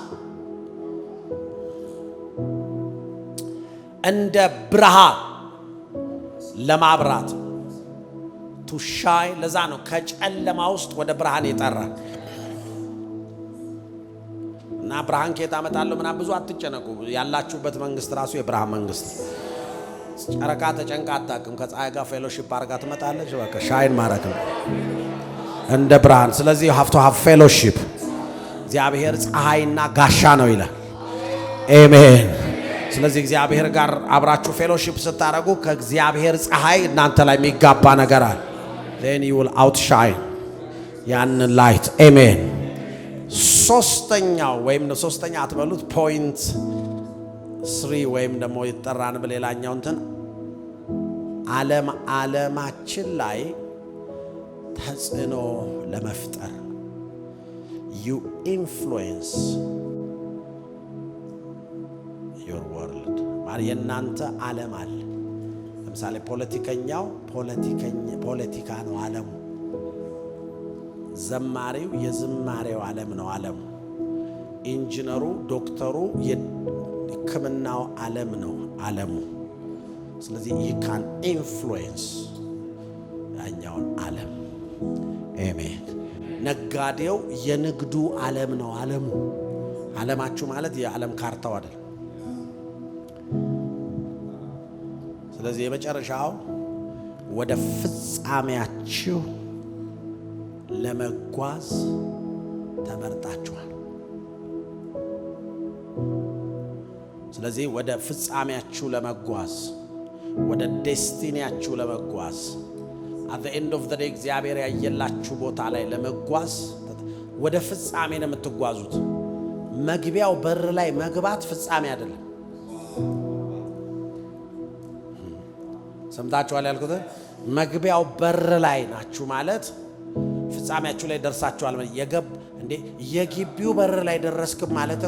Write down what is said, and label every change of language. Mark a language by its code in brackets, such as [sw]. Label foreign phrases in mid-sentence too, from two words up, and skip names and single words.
[am] እንደ ብርሃን ለማብራት [en] to shine [am] ለዛ ነው ከጨለማ ውስጥ ወደ ብርሃን የጠራ እና ብርሃን ከየት አመጣለሁ ምናምን ብዙ አትጨነቁ። ያላችሁበት መንግስት ራሱ የብርሃን መንግስት። ጨረቃ ተጨንቃ አታውቅም። ከፀሐይ ጋር ፌሎሺፕ አድርጋ ትመጣለች። በቃ ሻይን ማድረግ ነው እንደ ብርሃን። ስለዚህ [en] you have to have fellowship። [am] እግዚአብሔር ፀሐይና ጋሻ ነው ይላል። አሜን። ስለዚህ እግዚአብሔር ጋር አብራችሁ ፌሎሺፕ ስታረጉ ከእግዚአብሔር ፀሐይ እናንተ ላይ የሚጋባ ነገር አለ። [en] then you will outshine [am] ያን light። አሜን። ሶስተኛው ወይም ሶስተኛ አትበሉት ፖይንት 3 ወይም ደግሞ ይጠራን በሌላኛው እንትን ዓለማችን ላይ ተጽዕኖ ለመፍጠር [en] you influence your world [am] ማለት የናንተ ዓለም አለ። ለምሳሌ ፖለቲከኛው ፖለቲካ ነው ዓለሙ። ዘማሪው የዝማሬው ዓለም ነው ዓለሙ። ኢንጂነሩ ዶክተሩ የሕክምናው ዓለም ነው ዓለሙ። ስለዚህ [en] you can influence [am] ያኛውን ዓለም። አሜን። ነጋዴው የንግዱ ዓለም ነው ዓለሙ። ዓለማችሁ ማለት የዓለም ካርታው አይደል። ስለዚህ የመጨረሻው ወደ ፍጻሜያችሁ ለመጓዝ ተመርጣችኋል። ስለዚህ ወደ ፍጻሜያችሁ ለመጓዝ ወደ ዴስቲኒያችሁ ለመጓዝ [en] at the end of the day [am] እግዚአብሔር ያየላችሁ ቦታ ላይ ለመጓዝ ወደ ፍጻሜ ነው የምትጓዙት። መግቢያው በር ላይ መግባት ፍጻሜ አይደለም። ሰምታችኋል ያልኩት መግቢያው በር ላይ ናችሁ ማለት ፍጻሜያችሁ ላይ ደርሳችኋል ማለት እንዴ የግቢው በር ላይ ደረስክ ማለት